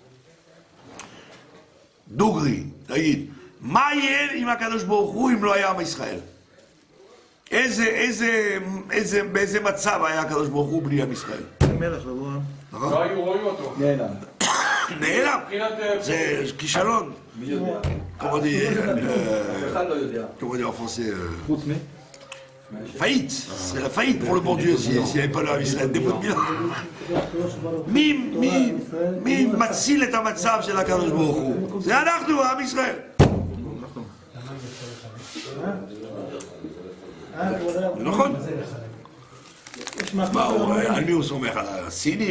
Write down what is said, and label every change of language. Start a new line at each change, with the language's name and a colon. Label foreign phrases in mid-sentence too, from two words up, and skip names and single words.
Hebrew: דוגרי, תגיד, מה יהיה עם הקדוש ברוך הוא אם לא היה עם ישראל? באיזה מצב היה הקדוש ברוך הוא בלי עם ישראל? מלך לבוא. נכון? לא היו רואים אותו. נעלם. זה כישלון. מי יודע?
French: comment dire,
Hebrew: אחד לא יודע.
French: comment dire en français,
Hebrew: חוץ מי?
French: faillite. C'est la faillite pour le bon Dieu s'il n'y avait pas le Israël.
Hebrew: מי מציל את המצב של הקדוש ברוך הוא? זה אנחנו, עם ישראל. נכון? על מי הוא סומך? על הסינים?